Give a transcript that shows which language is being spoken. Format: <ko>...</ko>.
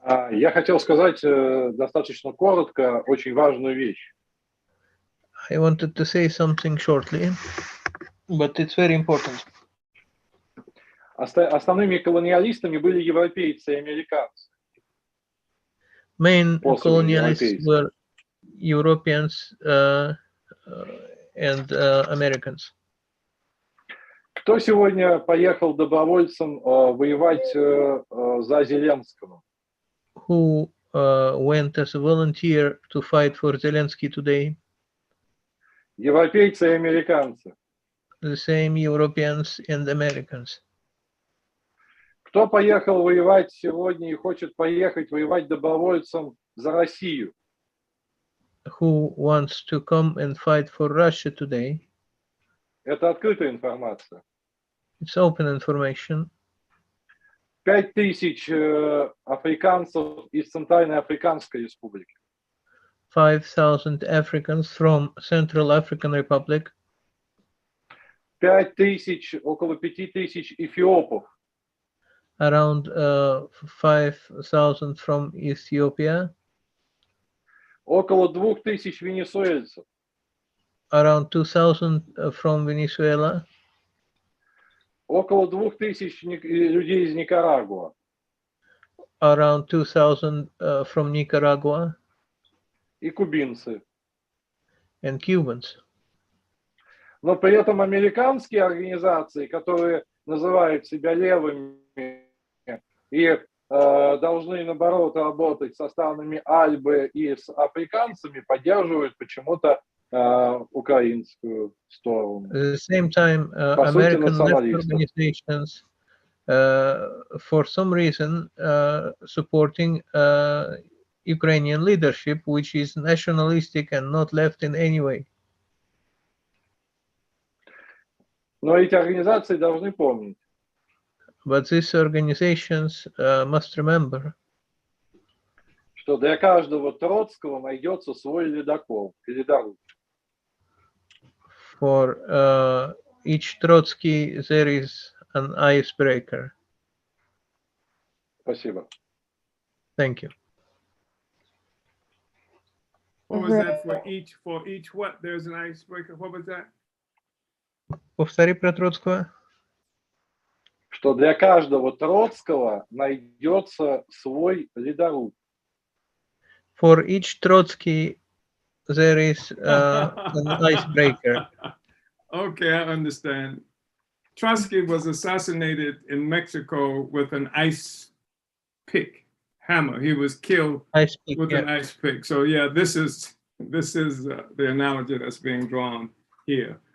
<ru>Я хотел сказать достаточно коротко очень важную вещь.</ru> <en>I wanted to say something shortly, but it's very important.</en> <ru>Основными колониалистами были европейцы и американцы.</ru> <en>Main colonialists were Europeans and Americans.</en> <ru>Кто сегодня поехал добровольцем воевать за Зеленского?</ru> <en>Who went as a volunteer to fight for Zelensky today?</en> <ru>Европейцы и американцы.</ru> <en>The same Europeans and Americans.</en> <ru>Кто поехал воевать сегодня и хочет поехать воевать добровольцем за Россию?</ru> <en>Who wants to come and fight for Russia today?</en> <ru>Это открытая информация.</ru> <en>It's open information.</en> <ru>5000 африканцев из Центральной Африканской Республики.</ru> <en>5,000 Africans from Central African Republic.</en> <ru>5000, около 5000 эфиопов.</ru> <en>Around 5,000 from Ethiopia.</en> <ru>Около 2000 венесуэльцев.</ru> <en>Around 2,000 from Venezuela.</en> <ru>Около 2000 людей из Никарагуа.</ru> <en>Around 2,000 from Nicaragua.</en> <ru>И кубинцы.</ru> <en>And Cubans.</en> <ru>Но при этом американские организации, которые называют себя левыми и должны, наоборот, работать со странами Альбы и с африканцами, поддерживают почему-то украинскую сторону.</ru> <en>At the same time, American left organizations, for some reason, supporting Ukrainian leadership, which is nationalistic and not left in any way.</en> <ru>Но эти организации должны помнить.</ru> <en>But these organizations must remember.</en> <ru>Что для каждого Троцкого найдется свой ледокол, ледоруб.</ru> <en>For each Trotsky, there is an icebreaker.</en> <ru>Спасибо.</ru> <en>Thank you. What was that for each what? There's an icebreaker. What was that?</en> <ru>Повтори про Троцкого. Что для каждого Троцкого найдется свой ледоруб.</ru> <en>For each Trotsky, there is an icebreaker. Okay, I understand. Trotsky was assassinated in Mexico with an ice pick hammer. He was killed with an ice pick. So yeah, this is the analogy that's being drawn here.</en>